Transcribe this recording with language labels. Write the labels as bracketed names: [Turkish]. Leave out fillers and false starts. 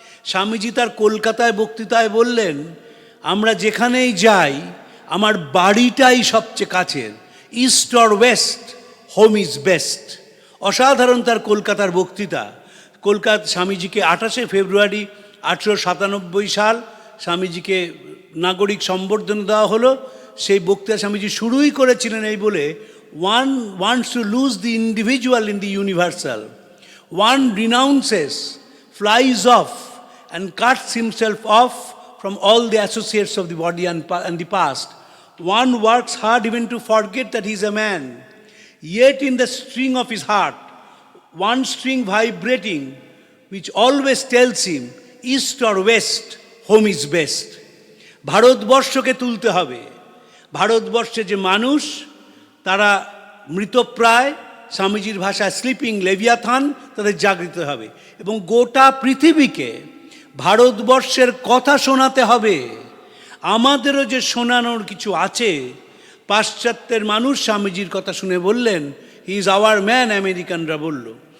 [Bangla] স্বামীজি তার কলকাতায় বক্তৃতায় বললেন, আমরা যেখানেই যাই আমার বাড়িটাই সবচেয়ে কাছের, [English] East or west, home is best. [Bangla] অসাধারণ তার কলকাতার বক্তৃতা। স্বামীজিকে 28শে ফেব্রুয়ারি 1897 সাল স্বামীজিকে নাগরিক সম্বর্ধনা দেওয়া হলো। সেই বক্তৃতা স্বামীজি শুরুই করেছিলেন এই বলে, [English] one wants to lose the individual in the universal, one renounces, flies off and cuts himself off from all the associates of the body and the past, one works hard even to forget that he is a man, yet in the string of his heart, one string vibrating which always tells him east or west, home is best. [Bangla] ভারতবর্ষকে তুলতে হবে। ভারতবর্ষে যে মানুষ তারা মৃতপ্রায়, স্বামীজির ভাষায় sleeping Leviathan, তাদের জাগৃত হবে এবং গোটা পৃথিবীকে ভারতবর্ষের কথা শোনাতে হবে। আমাদেরও যে শোনানোর কিছু আছে। পাশ্চাত্যের মানুষ স্বামীজির কথা শুনে বললেন, [English] he is our man, [Bangla] আমেরিকানরা বলল।